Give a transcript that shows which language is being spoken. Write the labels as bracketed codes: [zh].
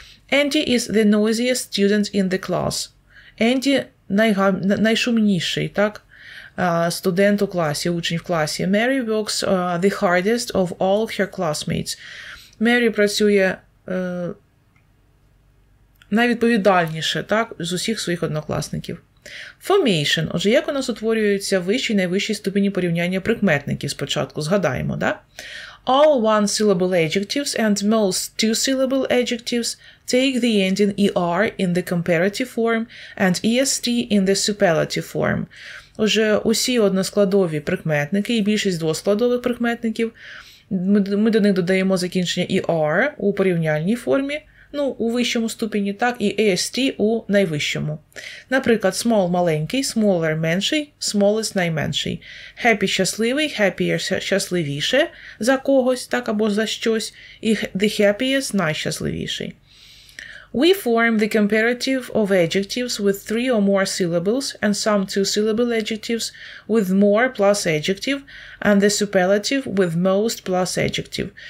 [en] Andy is the noisiest student in the class. [uk] Andy найшумніший, так, студент у класі, учень в класі. [en] Mary works the hardest of all her classmates. [uk] Mary працює найвідповідальніше, так, з усіх своїх однокласників. [en] Formation. [uk] Отже, як у нас утворюються вищі і найвищі ступені порівняння прикметників спочатку? Згадаємо, так? [en] All one-syllable adjectives and most two-syllable adjectives take the ending er in the comparative form and est in the superlative form. [uk] Отже, усі односкладові прикметники і більшість двоскладових прикметників, ми до них додаємо закінчення er у порівняльній формі, ну, у вищому ступені, так, і est у найвищому. Наприклад, small – маленький, smaller – менший, smallest – найменший. Happy – щасливий, happier – щасливіше за когось, так, або за щось, і [en] the happiest [uk] – найщасливіший. [en] We form the comparative of adjectives with 3 or more syllables and some 2-syllable adjectives with more plus adjective and the superlative with most plus adjective.